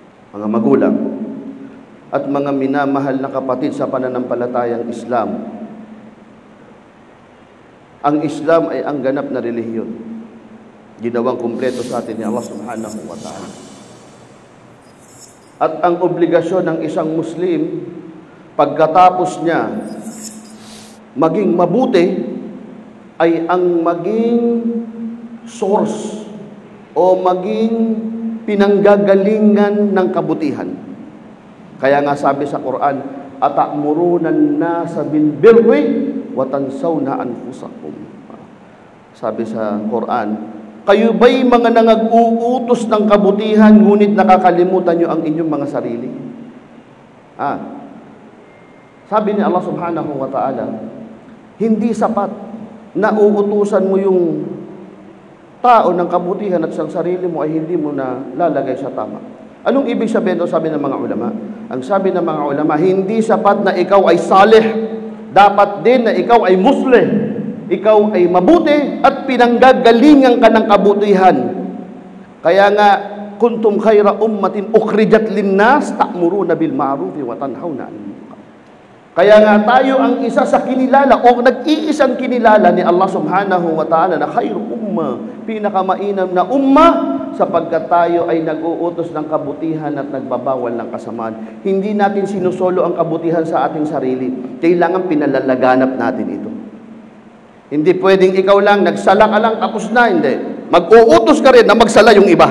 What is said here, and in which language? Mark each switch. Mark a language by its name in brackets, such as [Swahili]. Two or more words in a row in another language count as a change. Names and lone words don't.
[Filipino] mga magulang, at mga minamahal na kapatid sa pananampalatayang Islam, ang Islam ay ang ganap na relihiyon. Ginawang kumpleto sa atin ni Allah [Arabic] سبحانه وتعالى. [Filipino] At ang obligasyon ng isang Muslim, pagkatapos niya maging mabuti, ay ang maging source o maging pinanggagalingan ng kabutihan. Kaya nga sabi sa Quran, [Arabic] "أتأمرون الناس بالبر وتنسون أنفسكم." [Filipino] Sabi sa Quran, kayo ba'y mga nangag-uutos ng kabutihan ngunit nakakalimutan nyo ang inyong mga sarili? Sabi ni Allah [Arabic] سبحانه وتعالى, [Filipino] hindi sapat na uutusan mo yung tao ng kabutihan at sa sarili mo ay hindi mo na lalagay sa tama. Anong ibig sabihin o sabi ng mga ulama? Ang sabi ng mga ulama, hindi sapat na ikaw ay salih. Dapat din na ikaw ay muslih. Ikaw ay mabuti at pinanggagalingan ka ng kabutihan. Kaya nga, [Arabic] كنتم خير أمة أخرجت للناس تأمرون بالمعروف وتنهون عن المنكر. [Filipino] Kaya nga tayo ang isa sa kinilala o nag-iisang kinilala ni Allah [Arabic] سبحانه وتعالى [Filipino] na [Arabic] خير أمة, [Filipino] pinakamainam na umma, sapagkat tayo ay nag-uutos ng kabutihan at nagbabawal ng kasamaan. Hindi natin sinusolo ang kabutihan sa ating sarili. Kailangan pinalalaganap natin ito. Hindi pwedeng ikaw lang, nagsala ka lang, tapos na. Hindi. Mag-uutos ka rin na magsala yung iba.